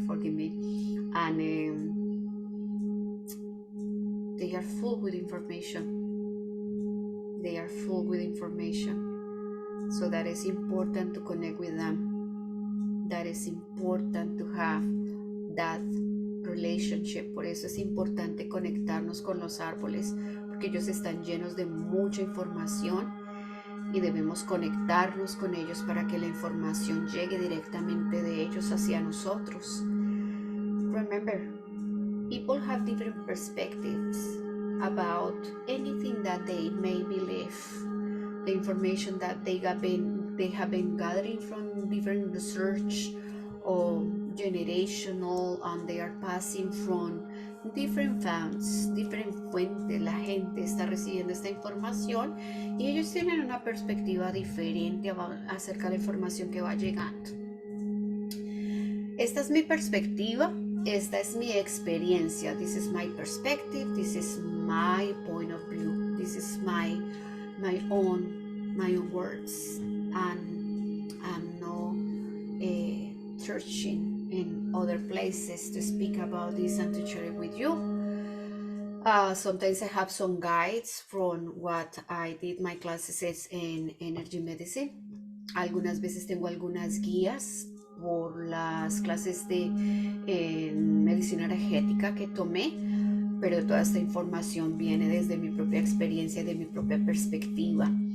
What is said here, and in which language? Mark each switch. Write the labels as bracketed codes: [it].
[en] Forgive me, and they are full with information. They are full with information. So that is important to connect with them. That is important to have that relationship. [es] Por eso es importante conectarnos con los árboles, porque ellos están llenos de mucha información y debemos conectarnos con ellos para que la información llegue directamente de ellos hacia nosotros. [en] Remember, people have different perspectives about anything that they may believe. The information that they have been gathering from different research or generational, and they are passing from different founts, different fuentes. [es] La gente está recibiendo esta información y ellos tienen una perspectiva diferente acerca de la información que va llegando. Esta es mi perspectiva, esta es mi experiencia. [en] This is my perspective, this is my point of view, this is my own words, and I'm not searching in other places to speak about this and to share it with you. Sometimes I have some guides from what I did my classes in energy medicine. [es] Algunas veces tengo algunas guías por las clases de medicina energética que tomé, pero toda esta información viene desde mi propia experiencia, de mi propia perspectiva.